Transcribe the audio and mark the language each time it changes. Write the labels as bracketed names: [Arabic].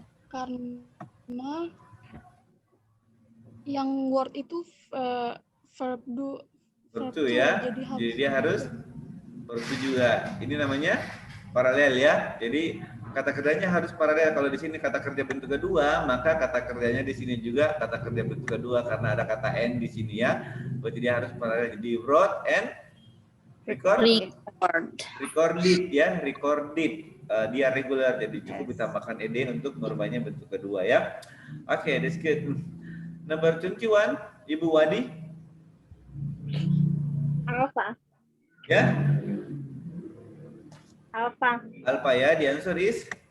[Indonesian] Karena yang word itu verb do. [English] Verb to to, [Indonesian] ya. jadi Jadi dia harus verb to juga. Ini namanya paralel ya. Jadi kata kerjanya harus paralel. Kalau di sini kata kerja bentuk kedua, maka kata kerjanya di sini juga kata kerja bentuk kedua karena ada kata and di sini ya. Berarti dia harus paralel. Jadi wrote and recorded ya, recorded. Dia regular, jadi cukup ditambahkan ed untuk merubahnya bentuk kedua ya. [English] Oke, that's good. Number 21, Ibu Wadi. Alpha. [Indonesian] Ya, [English] Alpha. Alpha ya. The answer is